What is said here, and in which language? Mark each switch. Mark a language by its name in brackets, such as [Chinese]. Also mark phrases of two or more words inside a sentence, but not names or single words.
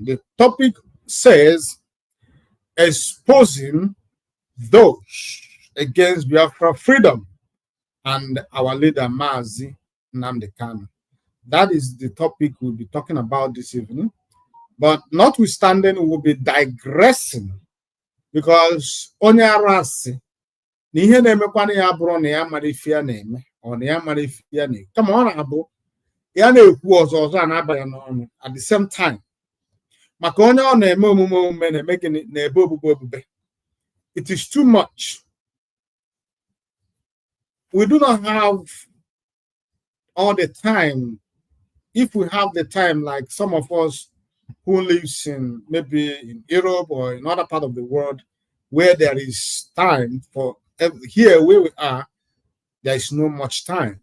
[English] The topic says, exposing those against Biafra freedom and our leader Mazi Nnamdi Kanu. That is the topic we'll be talking about this evening. But notwithstanding, we'll be digressing because [Igbo] onye arasi na ihe na-emekwana ya bụrụ na ya mara ife ya na-eme ọ na ya mara ife ya na kama ọ na-abụ ya na-ekwu ọzọ a na-abanye n'ọnụ [English] at the same time. [Igbo] Maka onye ọ na-eme omume na-eme gịnị na-ebe obube. [English] It is too much. We do not have all the time. If we have the time, like some of us who lives in maybe in Europe or in other part of the world where there is time for, here where we are, there is no much time.